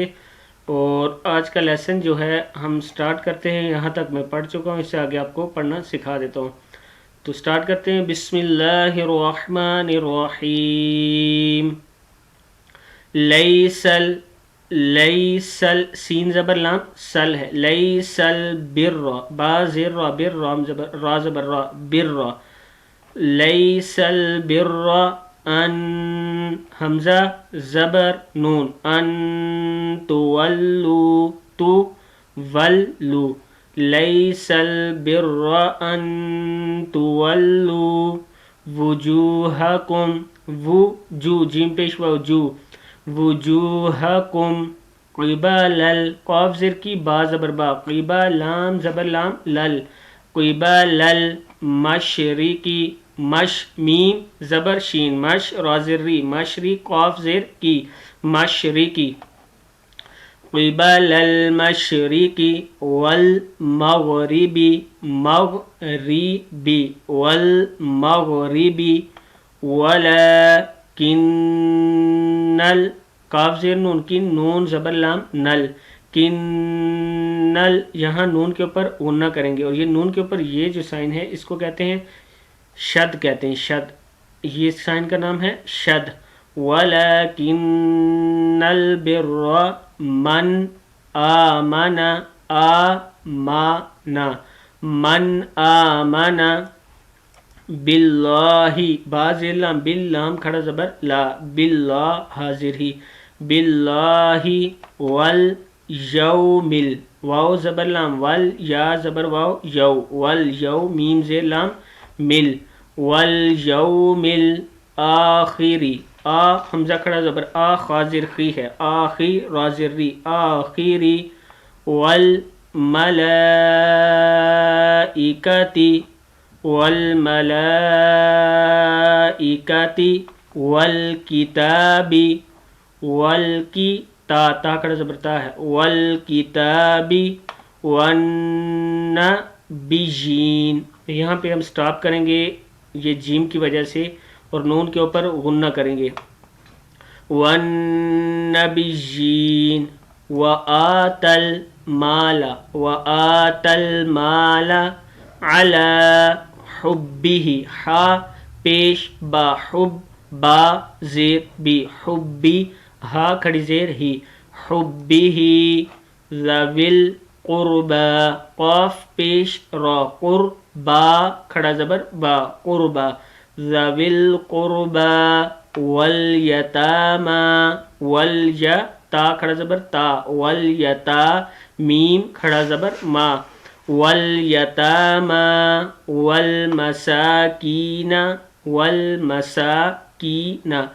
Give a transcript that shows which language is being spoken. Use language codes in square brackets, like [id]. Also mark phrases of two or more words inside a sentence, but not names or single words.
[ur] اور آج کا لیسن جو ہے ہم سٹارٹ کرتے ہیں، یہاں تک میں پڑھ چکا ہوں، اس سے آگے آپ کو پڑھنا سکھا دیتا ہوں۔ تو سٹارٹ کرتے ہیں۔ [ar] بسم اللہ الرحمن الرحیم۔ [ur] لیسل، لیسل سین زبر لام سل ہے، لیسل بر، با زیر را بر، رام زبر را زبر را بر، [ar] لیس البر [ur] ان، حمزہ زبر نون، ان تولو، تو ولو، [ar] لیس البر ان تولو وجوہکم، [ur] وجو جیم پیش وجو، وجوہکم قبل قاف زر کی، با زبر با، قبل لام زبر لام لل، [ar] قبل المشرقی، [ur] مش میم زبر شین، مش رازری، مشری قاف زیر کی، مشرقی، [ar] قبل المشرقی والمغربی، [ur] مغربی، والمغربی، ولکن قاف زیر نون کی، نون زبر لام نل، کنل، یہاں نون کے اوپر غنہ کریں گے، اور یہ نون کے اوپر یہ جو سائن ہے اس کو کہتے ہیں شد، کہتے ہیں شد، یہ سائن کا نام ہے شد۔ [ar] وَلَكِنَّ الْبِرَّ مَنْ آمَنَ، آمَنَ، من آمن باللہ، باز لام باللام کھڑا زبر لا، [ur] باللہ حاضر ہی، [ar] باللہ والیوم، [ur] واو زبر لام ول، یا زبر واو یو، والیوم میم زیر لام مل، [ar] والیوم الآخری، [ur] آ حمزہ کھڑا زبر آ، خازر خی ہے، آخی رازری، آخری، والملائکتی، والملائکتی، والکتابی، والکی تا، تا کھڑا زبر تا ہے، والکتابی، والنبیین، یہاں پہ ہم سٹاپ کریں گے یہ جیم کی وجہ سے، اور نون کے اوپر غنہ کریں گے، والنبیین، [ar] وآت المال، وآت المال علی حبہ، [ur] حا پیش با، حب با زیر بی، حبی، ہا کھڑی زیر ہی، حبہ، [ar] ذوی القربى، [ur] قاف پیش را، قربا کھڑا زبر با، قربا، ذوی [ar] القربى والیتامی، [ur] والیا تا کھڑا زبر تا، والیتا میم کھڑا زبر ما، [ar] والیتامی والمساکین، [ur] والمساکین،